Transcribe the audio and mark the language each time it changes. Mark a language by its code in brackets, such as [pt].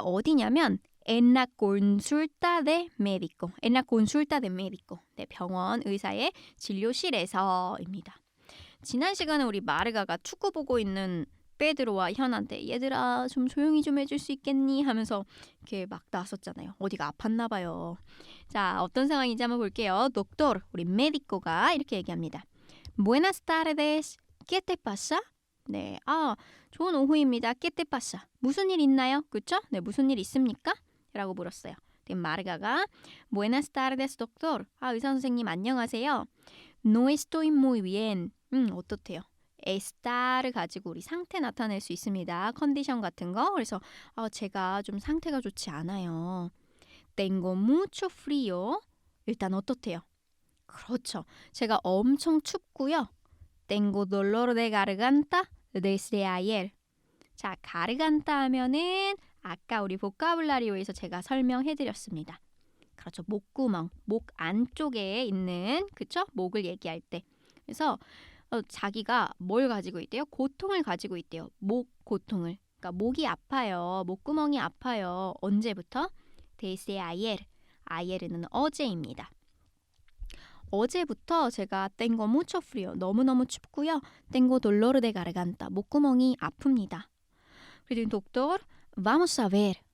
[ko] 어디냐면 [es] en la consulta de médico. en la consulta de médico. [ko] 네, 병원 의사의 진료실에서입니다. 지난 시간에 우리 마르가가 축구 보고 있는 페드로와 현한테 얘들아 좀 조용히 좀 해줄 수 있겠니? 하면서 이렇게 막 나섰잖아요. 어디가 아팠나 봐요. 자, 어떤 상황인지 한번 볼게요. doctor, 우리 메디코가 이렇게 얘기합니다. [es] Buenas tardes. ¿Qué te pasa? [ko] 네, 좋은 오후입니다. [es] ¿Qué te pasa? [ko] 무슨 일 있나요? 그렇죠? 네, 무슨 일 있습니까? 라고 물었어요. [es] 마르가가 Buenas tardes, doctor. [ko] 의사 선생님 안녕하세요. [es] No estoy muy bien. [ko] 어떻대요? estar를 가지고 우리 상태 나타낼 수 있습니다. 컨디션 같은 거. 그래서 제가 좀 상태가 좋지 않아요. [es] Tengo mucho frío. [ko] 일단 어떻대요? 그렇죠. 제가 엄청 춥고요. [es] Tengo dolor de garganta desde ayer. [ko] 자, 가르간타 하면은 아까 우리 보카블라리오에서 제가 설명해드렸습니다. 그렇죠. 목구멍, 목 안쪽에 있는 그쵸? 목을 얘기할 때. 그래서 자기가 뭘 가지고 있대요? 고통을 가지고 있대요. 목 고통을. 그러니까 목이 아파요. 목구멍이 아파요. 언제부터? [es] desde ayer. [ko] ayer은 어제입니다. 어제부터 제가 [es] tengo mucho frío. [ko] 너무너무 춥고요. [es] tengo dolor de garganta. [ko] 목구멍이 아픕니다. 그랬더니 [es] doctor, vamos a ver.